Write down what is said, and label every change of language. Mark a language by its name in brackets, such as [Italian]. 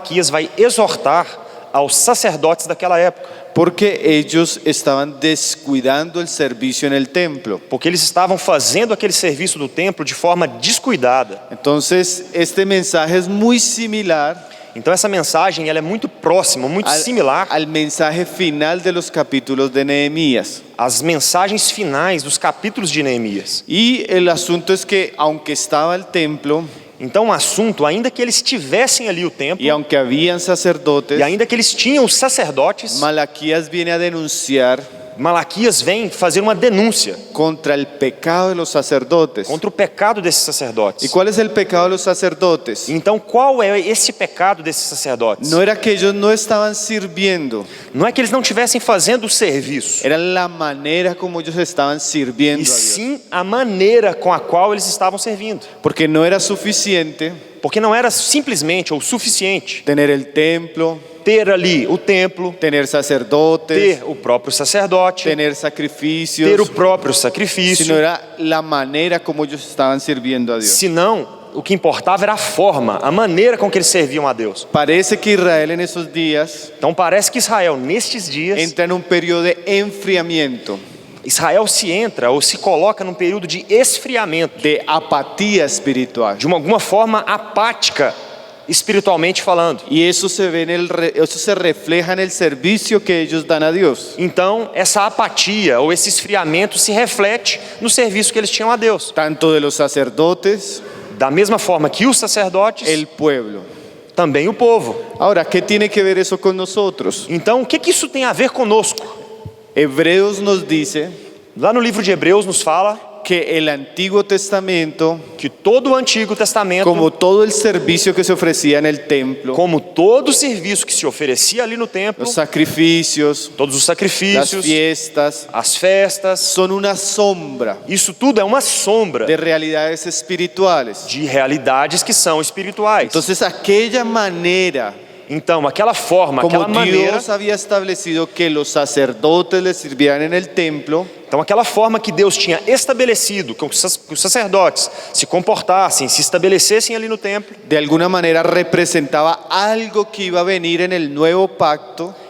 [Portuguese] vai exortar aos sacerdotes daquela época, [Spanish] porque ellos estaban descuidando el servicio en el templo. [Portuguese] porque eles estavam fazendo aquele serviço do templo de forma descuidada. [Spanish] Entonces, este mensaje es muy similar [Portuguese] Então essa mensagem ela é muito próxima, muito similar [Spanish] al mensaje final de los capítulos de Nehemías. [Portuguese] às mensagens finais dos capítulos de Neemias. [Spanish] Y el asunto es que, aunque estaba el templo [Portuguese] Então o assunto, ainda que eles tivessem ali o templo, [Spanish] y aunque habían sacerdotes, [Portuguese] e ainda que eles tinham os sacerdotes, [Spanish] Malaquías viene a denunciar [Portuguese] Malaquias vem fazer uma denúncia [Spanish] contra el pecado de los sacerdotes. [Portuguese] contra o pecado desses [Spanish] ¿Y [Portuguese] sacerdotes. [Spanish] cuál es el pecado de los sacerdotes? [Portuguese] Então qual é esse pecado desses sacerdotes? [Spanish] No era que ellos no estaban sirviendo, [Portuguese] Não é que eles não estivessem fazendo o serviço, [Spanish] era la manera como ellos estaban sirviendo [Portuguese] e [Spanish] a Dios. [Portuguese] sim a maneira com a qual eles estavam servindo. [Spanish] Porque no era suficiente [Portuguese] Porque não era simplesmente ou suficiente [Spanish] tener el templo, [Portuguese] ter ali o templo, [Spanish] tener sacerdotes, [Portuguese] ter o próprio sacerdote, [Spanish] tener sacrificios, [Portuguese] ter o próprio [Spanish] sino [Portuguese] sacrifício, [Spanish] era la manera como ellos estaban sirviendo a Dios. [Portuguese] senão o que importava era a forma, a maneira com que eles serviam a Deus. [Spanish] Parece que Israel en esos días [Portuguese] Então parece que Israel, nestes dias, [Spanish] entra en un periodo de enfriamiento, [Portuguese] Israel se entra ou se coloca num período de esfriamento, [Spanish] de apatía espiritual. [Portuguese] de alguma forma apática, espiritualmente falando. [Spanish] Y eso se refleja en el servicio que ellos dan a Dios. [Portuguese] Então, essa apatia ou esse esfriamento se reflete no serviço que eles tinham a Deus. [Spanish] Tanto de los sacerdotes, [Portuguese] Da mesma forma que os sacerdotes, [Spanish] el pueblo. [Portuguese] também o povo. [Spanish] Ahora, ¿qué tiene que ver eso con nosotros? [Portuguese] Então, o que isso tem a ver conosco? [Spanish] Hebreos nos dice [Portuguese] Lá no livro de Hebreus nos fala [Spanish] que el Antiguo Testamento, [Portuguese] que todo o Antigo Testamento, [Spanish] como todo el servicio que se ofrecía en el templo, [Portuguese] como todo o serviço que se oferecia ali no templo, [Spanish] los sacrificios, [Portuguese] todos os [Spanish] las [Portuguese] sacrifícios, [Spanish] fiestas, [Portuguese] as festas, [Spanish] son una sombra [Portuguese] isso tudo é uma sombra [Spanish] de realidades espirituales. [Portuguese] de realidades que são espirituais. [Spanish] Entonces, aquella manera [Portuguese] Então, aquela forma, [Spanish] como [Portuguese] aquela maneira, [Spanish] Dios había establecido que los sacerdotes le sirvieran en el templo, [Portuguese] então aquela forma que Deus tinha estabelecido que os sacerdotes se comportassem, se estabelecessem ali no templo, [Spanish] de alguna manera representaba algo que iba a venir en el nuevo pacto,